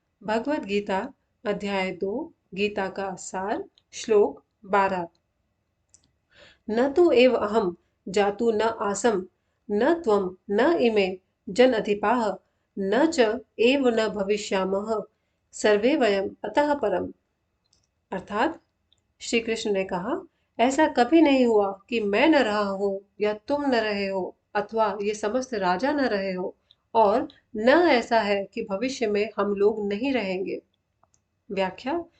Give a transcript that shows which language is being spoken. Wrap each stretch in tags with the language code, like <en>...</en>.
<hi>भगवत गीता अध्याय 2 गीता का सार श्लोक 12।</hi> <sa>न तु एव अहम जातु न आसम न त्वम न इमे जन अधिपाः न च एव न भविष्यामः सर्वे वयम अतः परम।</sa> <hi>अर्थात श्री कृष्ण ने कहा, ऐसा कभी नहीं हुआ कि मैं न रहा हूं या तुम न रहे हो अथवा ये समस्त राजा न रहे हो, और न ऐसा है कि भविष्य में हम लोग नहीं रहेंगे। व्याख्या।</hi>